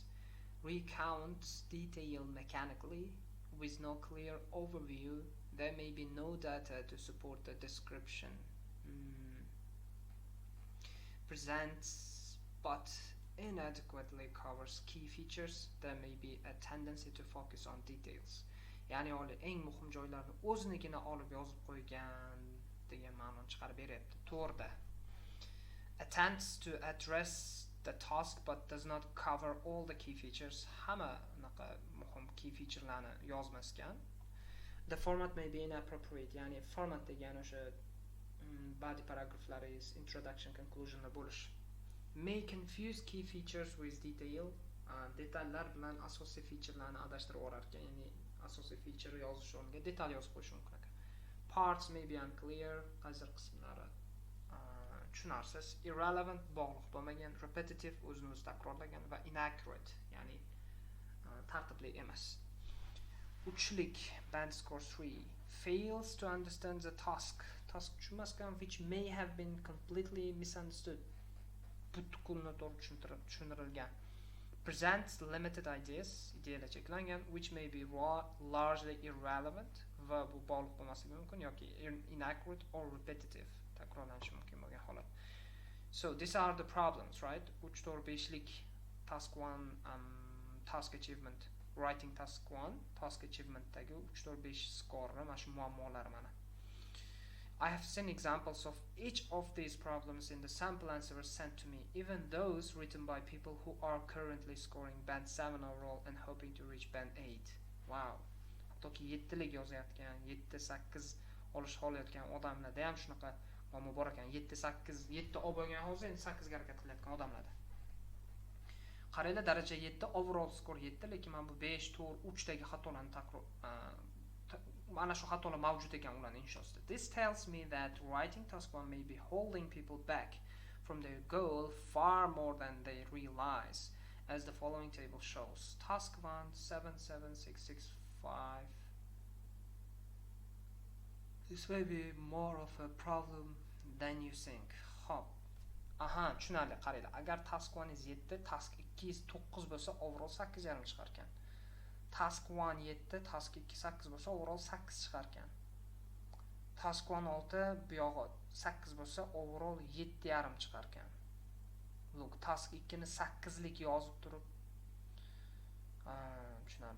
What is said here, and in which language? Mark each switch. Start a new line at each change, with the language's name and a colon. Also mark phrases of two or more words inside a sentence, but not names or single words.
English: Recounts detail mechanically with no clear overview. There may be no data to support the description. Presents but inadequately covers key features. There may be a tendency to focus on details.
Uzbek: Ya'ni eng muhim joylarni o'zinikini olib yozib qo'ygan degan ma'noni chiqarib beryapti. To'g'rida.
English: Attempts to address the task but does not cover all the key features.
Uzbek: Hamma unaqa muhim
English: key featurelarni
Uzbek: yozmasgan.
English: The format may be inappropriate.
Uzbek: Ya'ni format degani o'sha
English: body paragraphlari is introduction, conclusion
Uzbek: bo'lish.
English: May confuse key features with detail.
Uzbek: Detallar bilan asosiy featurelarni adashtirib yuborar ekan. Ya'ni asosiy feature yozish o'rniga detal yozib qo'yish mumkin ekan.
English: Parts may be unclear.
Uzbek: Qaysidir qismlari tushunarsiz, irrelevant, bog'liq bo'lmagan, repetitive, o'zini o'zi takrorlagan va inaccurate, ya'ni tartibli emas. Uchlik,
English: band score 3, fails to understand the task tushunmasdan, which may have been completely misunderstood,
Uzbek: butkul noto'g'ri tushuntirilgan.
English: Presents limited ideas,
Uzbek: ideyalar cheklangan,
English: which may be largely irrelevant
Uzbek: va bu bog'liq bo'lmasligi mumkin yoki
English: inaccurate or repetitive,
Uzbek: takrorlanishi mumkin bo'lgan holat.
English: So these are the problems, right?
Uzbek: 3-4-5lik
English: task 1 task achievement, writing task 1 task achievement
Uzbek: dagi 3-4-5 score mana shu muammolar mana.
English: I have seen examples of each of these problems in the sample answers sent to me, even those written by people who are currently scoring band 7 overall and hoping to reach band 8. Wow.
Uzbek: Hattoki 7lik yozayotgan, 7-8 olish xohlayotgan odamlarda ham shunaqa muammo bor ekan. 7 olib bo'lgan hozir endi 8 ga harakat qilayotgan odamlarda. Qaranglar, daraja 7,
English: overall score 7,
Uzbek: lekin men bu 5, 4, 3 dagi xatolarni mana shu xatolar mavjud ekan ularning inshosida.
English: This tells me that writing task 1 may be holding people back from their goal far more than they realize, as the following table shows. Task 1 7 7 6 6 5. This may be more of a problem than you think.
Uzbek: Hop. Aha, tushunarli, qaranglar. Agar
English: task 1 is 7, task 2 is 9
Uzbek: bo'lsa, overall 8,5 chiqar ekan. Task 1 7, task 2 8 bo'lsa, overall 8 chiqar ekan. Task 1 6, bu yog'i 8 bo'lsa, overall 7,5 chiqar ekan. Look, task 2 ni 8 lik yozib turib, tushunarli.